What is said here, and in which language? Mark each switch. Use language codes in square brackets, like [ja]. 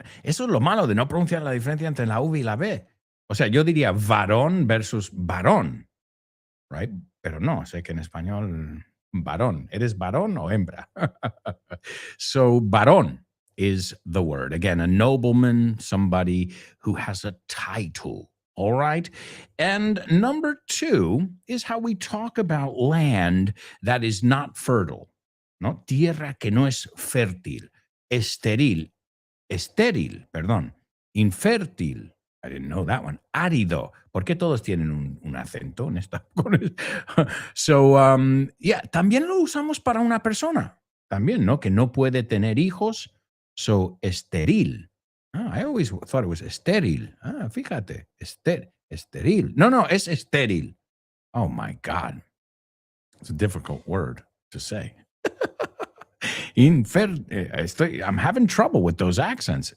[es] Eso es lo malo de no pronunciar la diferencia entre la V y la B. O sea, yo diría varón versus varón, right? Pero no, sé que en español, varón. ¿Eres varón o hembra? [en] So, varón is the word. Again, a nobleman, somebody who has a title. All right. And number 2 is how we talk about land that is not fertile. [es] No, tierra que no es fértil, estéril, perdón, infértil. [en] I didn't know that one. [es] Árido. ¿Por qué todos tienen un acento en esta? So, yeah, también lo usamos para una persona. También, ¿no? Que no puede tener hijos. So, estéril. [en] I always thought it was estéril. [es] Fíjate. Estéril. No, es estéril. Oh, my God. [en] It's a difficult word to say. I'm having trouble with those accents.